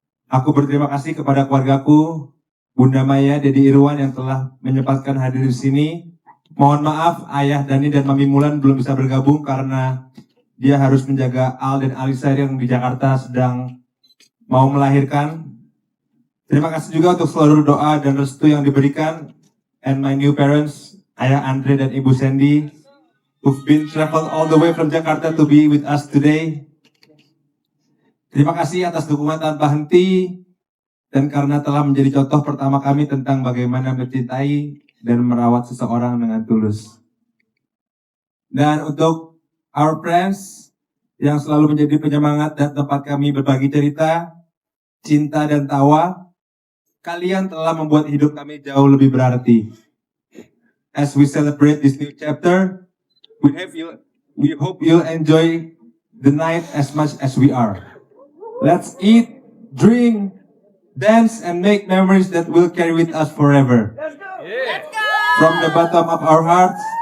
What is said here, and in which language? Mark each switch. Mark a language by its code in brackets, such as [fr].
[id] Aku berterima kasih kepada keluargaku, Bunda Maya, Dedi Irwan yang telah menyempatkan hadir di sini. Mohon maaf, Ayah Dani dan Mami Mulan belum bisa bergabung karena dia harus menjaga Al dan Alisa yang di Jakarta sedang mau melahirkan. Terima kasih juga untuk seluruh doa dan restu yang diberikan. [en] And my new parents, Ayah Andre dan Ibu Sandy, who've been traveled all the way from Jakarta to be with us today. [id] Terima kasih atas dukungan tanpa henti dan karena telah menjadi contoh pertama kami tentang bagaimana mencintai dan merawat seseorang dengan tulus. Dan untuk [en] our friends [id] yang selalu menjadi penyemangat dan tempat kami berbagi cerita, cinta dan tawa, kalian telah membuat hidup kami jauh lebih berarti. [en] As we celebrate this new chapter, we hope you'll enjoy the night as much as we are. Let's eat, drink, dance, and make memories that will carry with us forever. Let's go! From the bottom of our hearts,